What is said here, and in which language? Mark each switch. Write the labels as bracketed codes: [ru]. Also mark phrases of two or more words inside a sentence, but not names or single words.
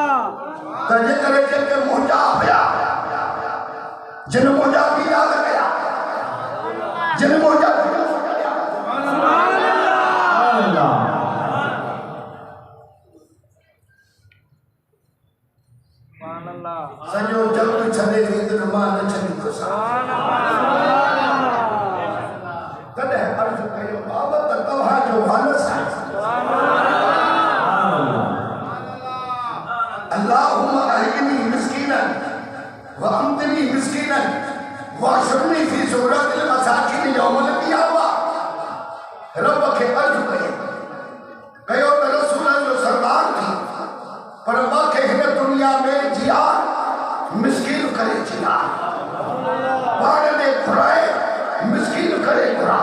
[sd] त जेकरे जेके मुंहिंजा हुया जिन मुंहिंजा पीड़ा कया जिन मुंहिंजा सॼो जग छॾे ॾींदुमि मां न छॾींदुसि। तॾहिं अर्ज़ु कयो बाबा त तव्हांजो वानस आहे। [ar] اللهم أحيني مسكينا وأمتني مسكينا واحشرني في زمرة المساكين يوم القيامة. [sd] रब खे अर्ज़ु कयो त रसूलनि जो सरदार थी पर मूंखे हिन दुनिया में जिया मिस्कीन करे जिया पाण ने घुराए मिस्कीन करे घुरा।